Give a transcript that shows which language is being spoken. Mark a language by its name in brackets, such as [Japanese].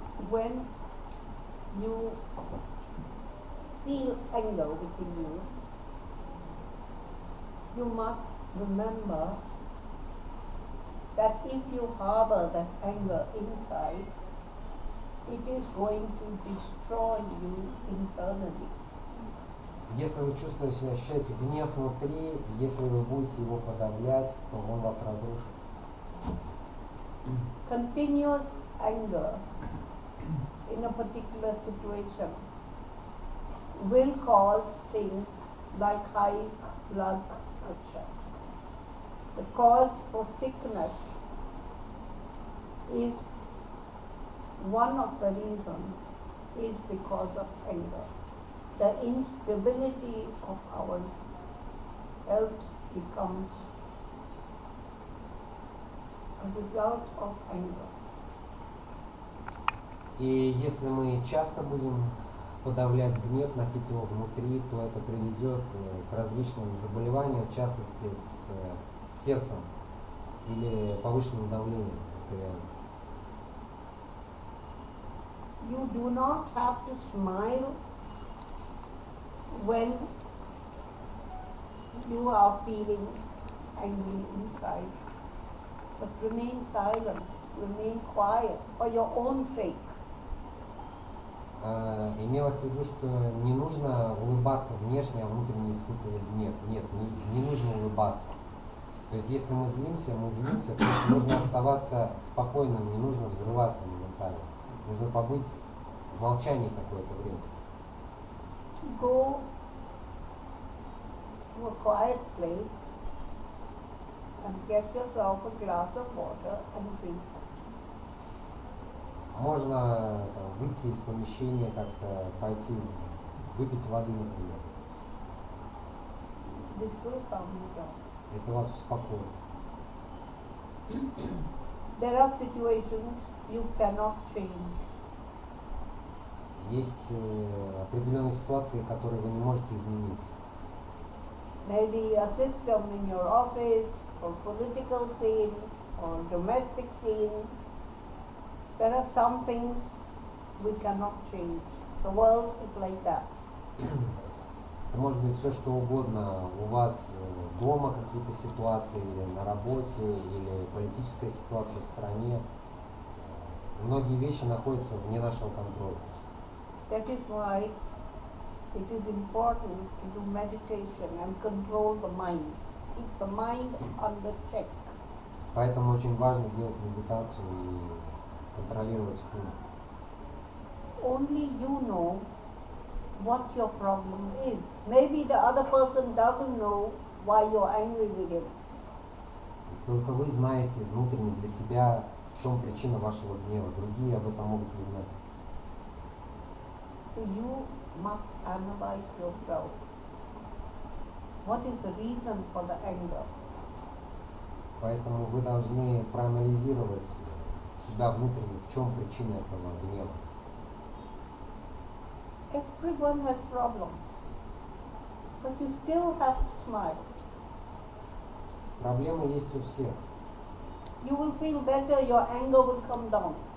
[English] When you feel anger within you, you must remember that if you harbor that anger inside, it is going to destroy you internally. [Russian] Если вы чувствуете, ощущаете гнев внутри, если вы будете его подавлять, то он вас разрушит. [English] Continuous anger in a particular situation will cause things like high blood pressure. The cause for sickness is one of the reasons is because of anger. The instability of our health becomes a result of anger. [Russian] И если мы часто будем подавлять гнев, носить его внутри, то это приведет к различным заболеваниям, в частности с сердцем или повышенным давлением. [English] You do not have to smile when you are feeling angry inside, but remain silent, remain quiet for your own sake. [Russian] Имелось в виду, что не нужно улыбаться внешне, а внутренне испытывать гнев. Нет, не нужно улыбаться. То есть если мы злимся, то нужно оставаться спокойным, не нужно взрываться моментально. Нужно побыть в молчании какое-то время. [English] Go to a quiet place and get yourself a glass of water and drink. [Russian] Можно выйти из помещения, как-то пойти выпить воды, например. [English] This will calm you down. [Russian] Это вас успокоит. [English] There are situations you cannot change. [Russian] Есть определенные ситуации, которые вы не можете изменить. [English] Maybe a system in your office, or political scene, or domestic scene. There are some things we cannot change. The world is like that. [Russian] Это может быть все, что угодно. У вас дома какие-то ситуации, или на работе, или политическая ситуация в стране. Многие вещи находятся вне нашего контроля. [English] That is why it is important to do meditation and control the mind. Keep the mind under check. [Russian] Поэтому очень важно делать медитацию и контролировать ум. [English] Only you know what your problem is. Maybe the other person doesn't know why you're angry with him. [Russian] Только вы знаете внутренне для себя, в в чем причина вашего гнева. Другие об этом могут не знать. [English] So you must analyze yourself. What is the reason for the anger? [Russian] Поэтому вы должны проанализировать себя внутренне, в чем причина этого гнева. [English] Everyone has problems, but you still have to smile. [Russian] Проблемы есть у всех. [English] You will feel better, your anger will come down.